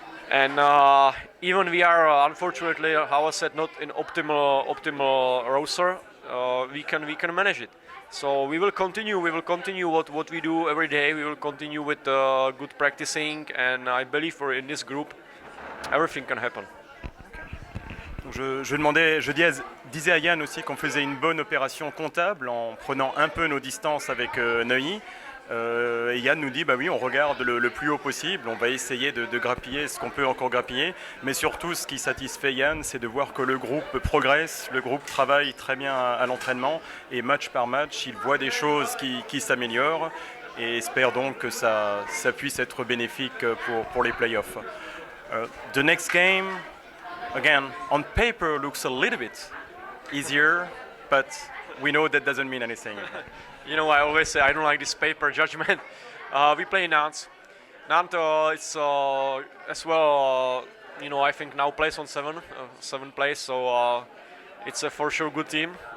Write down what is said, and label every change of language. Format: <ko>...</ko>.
<en>And even we are unfortunately, how I said, not in optimal roster, we can manage it. So we will continue what we do every day. We will continue with good practicing, and I believe in this group everything can happen.</en> <fr>Je disais à Yann aussi qu'on faisait une bonne opération comptable en prenant un peu nos distances avec Neuilly. Et Yann nous dit, bah oui, on regarde le plus haut possible, on va essayer de grappiller ce qu'on peut encore grappiller. Mais surtout, ce qui satisfait Yann, c'est de voir que le groupe progresse, le groupe travaille très bien à l'entraînement. Et match par match, il voit des choses qui s'améliorent et espère donc que ça puisse être bénéfique pour les playoffs.</fr> <en>The next game, again, on paper looks a little bit easier, but we know that doesn't mean anything. I always say I don't like this paper judgment. We play Nantes. Nantes it's as well, I think now plays on seven place, so it's a for sure good team.</en>